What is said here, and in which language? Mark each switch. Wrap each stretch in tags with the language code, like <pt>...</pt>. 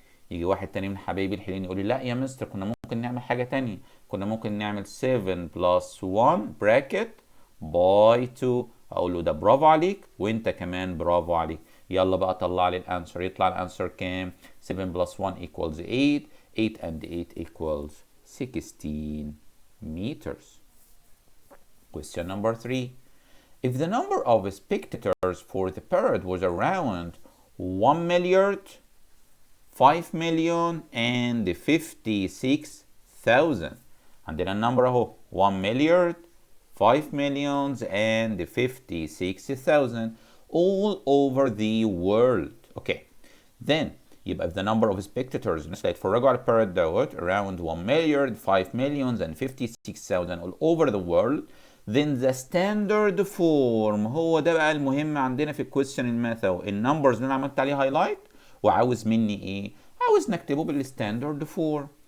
<ar>يجي واحد تاني من حبايبي الحلوين يقول لي لا يا مستر كنا ممكن نعمل حاجه تانية، كنا ممكن نعمل 7 بلس 1 براكت باي 2. اقول له ده برافو عليك وانت كمان برافو عليك. يلا بقى طلع لي الانسر. يطلع الانسر كام؟ 7 بلس 1 equals 8، 8 and 8</ar> <en>equals 16 meters. Question number 3. If the number of spectators for the parade was around 1 million 5 million and 56,000،</en> <ar>عندنا النمبر اهو</ar> <en>1 million 5 millions and 56,000 all over the world.</en> <ar>Okay, then يبقى</ar> <en>if the number of spectators</en> <ar>الناس اللي هيتفرجوا على الباراد</ar> <en>around 1 million 5 millions and 56,000 all over the world, then the standard form</en> <ar>هو ده بقى المهم عندنا في الكويستشن الماث اهو، النمبرز اللي انا عملت عليه هايلايت وعاوز مني عاوز نكتبه بالستاندرد فورم.</ar>